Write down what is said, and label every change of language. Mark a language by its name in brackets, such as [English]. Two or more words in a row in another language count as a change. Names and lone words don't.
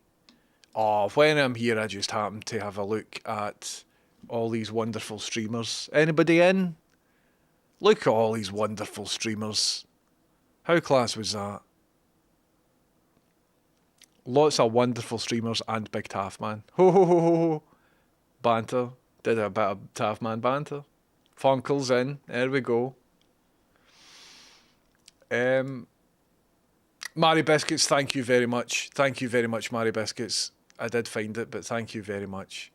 [English] Oh, when I'm here I just happen to have a look at all these wonderful streamers. Anybody in? Look at all these wonderful streamers. How class was that? Lots of wonderful streamers and Big Taffman. Ho ho ho ho ho. Banter. Did a bit of Taffman banter. Funkle's in. There we go. Mary Biscuits, thank you very much. Thank you very much, Mary Biscuits. I did find it, but thank you very much.